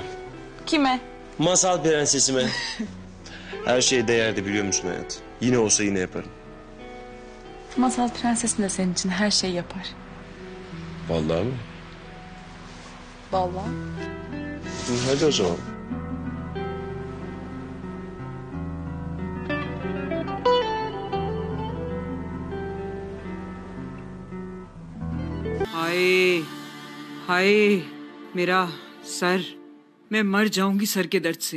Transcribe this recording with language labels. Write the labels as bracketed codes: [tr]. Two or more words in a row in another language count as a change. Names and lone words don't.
[tr] Kime? Masal prensesime. Her şeye değerdi, biliyor musun hayat? Yine olsa yine yaparım. Masal prensesin de senin için her şeyi yapar. Vallahi mi? Vallahi. Hadi o zaman. [hi] हाय हाय, मेरा सर, मैं मर जाऊंगी सर के दर्द से।